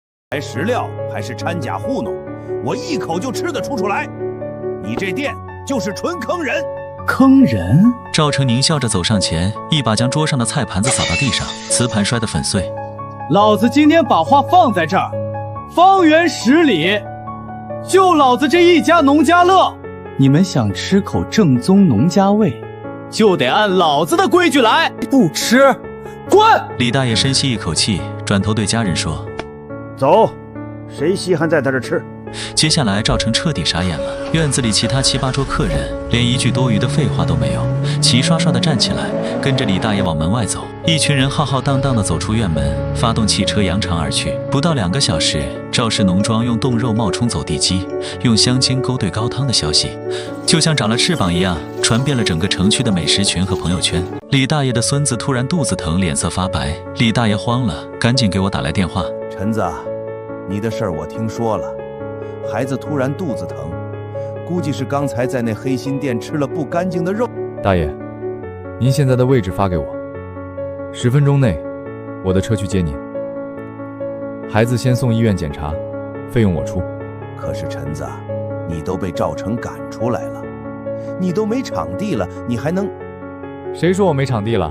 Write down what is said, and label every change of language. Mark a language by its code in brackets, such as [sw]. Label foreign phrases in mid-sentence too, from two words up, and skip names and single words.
[zh] 食料還是摻假糊弄，我一口就吃得出來。你這店就是純坑人。坑人？趙成狞笑着走上前，一把将桌上的菜盘子撒到地上，瓷盘摔得粉碎。老子今天把话放在这儿，方圆10里，就老子这一家农家乐。你們想吃口正宗農家味，就得按老子的規矩來，不吃，滾！李大爺深吸一口氣，轉頭對家人說：“ 走，誰稀罕在他這吃？” 接下來趙成徹底傻眼了，院子裡其他7、8桌客人連一句多餘的廢話都沒有，齊刷刷地站起來，跟着李大爺往門外走。一群人浩浩蕩蕩地走出院門，發動汽車揚長而去。不到2個小時，趙氏農莊用凍肉冒充走地雞，用香精勾兌高湯的消息，就像長了翅膀一樣，傳遍了整個城區的美食群和朋友圈。李大爺的孫子突然肚子疼，臉色發白，李大爺慌了，趕緊給我打來電話：“ 陳子，你的事兒我聽說了。孩子突然肚子疼，估計是剛才在那黑心店吃了不乾淨的肉。” 大爺，您現在的位置發給我，10分鐘內，我的車去接您。孩子先送醫院檢查，費用我出。可是陳子，你都被趙成趕出來了，你都沒場地了，你還能？誰說我沒場地了？